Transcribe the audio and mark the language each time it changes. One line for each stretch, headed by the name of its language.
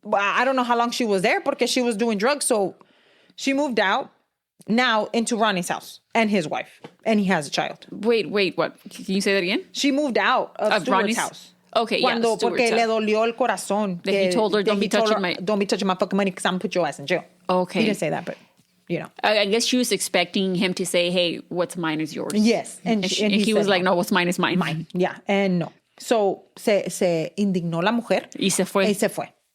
English: I don't know how long she was there because she was doing drugs. So she moved out now into Ronnie's house and his wife. And he has a child. Wait, what? Can you say that again? She moved out of Stuart's Ronnie's house. Okay,
Spanish: Cuando, porque le dolió el corazón.
English: That he told her, don't be touching my fucking money because I'm going to put your ass in jail. Okay. He didn't say that, but, you know. I guess she was expecting him to say, hey, what's mine is yours. Yes. And he was like, no, what's mine is mine. Mine. Yeah. And no. So,
Spanish: se indignó la mujer. Y se fue.